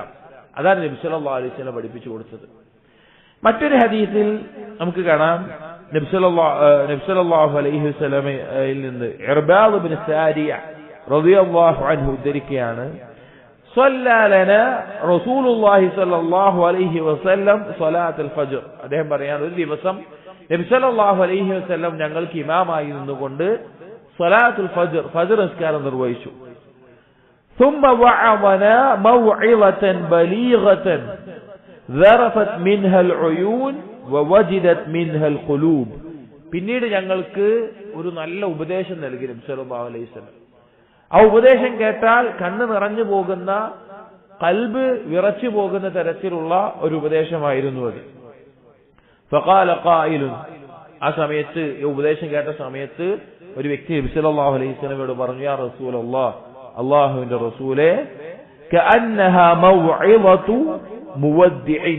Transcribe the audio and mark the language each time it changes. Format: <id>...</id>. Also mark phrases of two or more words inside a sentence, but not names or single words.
<ml>അതാണ് നബി</ml> <ar>صلى الله عليه وسلم</ar> <ml>പഠിപ്പിച്ചു കൊടുത്തത്. മറ്റൊരു ഹദീസിൽ നമുക്ക് കാണാം, നബി</ml> <ar>صلى الله عليه وسلم</ar> <ml>നിന്ന് ഇർബാദ് ഇബ്നു സാരിയ</ml> <ar>رضي الله عنه</ar> <ml>ഉദ്ധരിക്കുകയാണ്,</ml> <ar>صلى لنا رسول الله صلى الله عليه وسلم صلاة الفجر.</ar> <ml>അദ്ദേഹം പറയാണ്, ഒരു ദിവസം നബി</ml> <ar>صلى الله عليه وسلم</ar> <ml>ഞങ്ങൾക്ക് ഇമാമായി നിന്നുകൊണ്ട്</ml> <ar>صلاة الفجر</ar> <ml>നിസ്കാരം നിർവഹിച്ചു.</ml> <ar>ثم وعظنا موعظة بليغة ذرفت منها العيون ووجدت منها القلوب.</ar> <ml>പിന്നീട് ഞങ്ങൾക്ക് ഒരു നല്ല ഉപദേശം നൽകി നബി</ml> <ar>صلى الله عليه وسلم.</ar> <ml>ആ ഉപദേശം കേട്ടാൽ കണ്ണ് നിറഞ്ഞു പോകുന്ന, ഖൽബ് വിറച്ചു പോകുന്ന തരത്തിലുള്ള ഒരു ഉപദേശമായിരുന്നു അത്.</ml> <ar>فقال قائل,</ar> <ml>ആ സമയത്ത്, ഈ ഉപദേശം കേട്ട സമയത്ത് ഒരു വ്യക്തി നബി</ml> <ar>صلى الله عليه وسلم</ar> <ml>പറഞ്ഞു,</ml> <ar>يا رسول الله,</ar> <ml>അല്ലാഹുവിന്റെ റസൂലേ,</ml> <ar>كأنها موعظة مودع.</ar>